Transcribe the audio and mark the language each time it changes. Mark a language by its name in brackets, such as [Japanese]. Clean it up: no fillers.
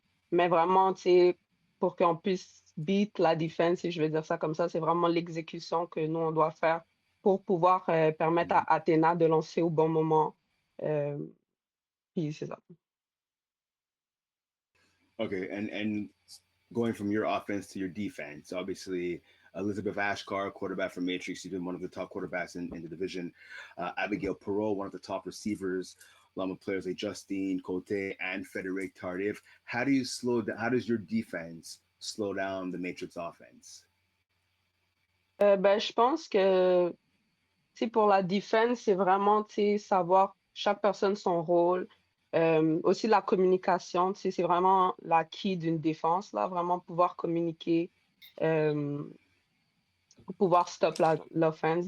[French] Mais vraiment, tu sais, pour qu'on puisse beat la defense, si je veux dire ça comme ça, c'est vraiment l'exécution que nous, on doit faire pour pouvoir permettre à Athena de lancer au bon moment. Puis c'est ça. [English] Okay, and going from your offense to your defense, obviously Elizabeth Ashkar, quarterback from Matrix, you've been one of the top quarterbacks in the division. Abigail Perot, one of the top receivers, along with players like Justine Cote and Frederic Tardif. How does your defense slow down the Matrix offense? [French] Ben, je pense que pour la defense, c'est vraiment savoir chaque personne son rôle. Aussi la communication, c'est vraiment la key d'une défense, là, vraiment pouvoir communiquer pour pouvoir stop l'offense.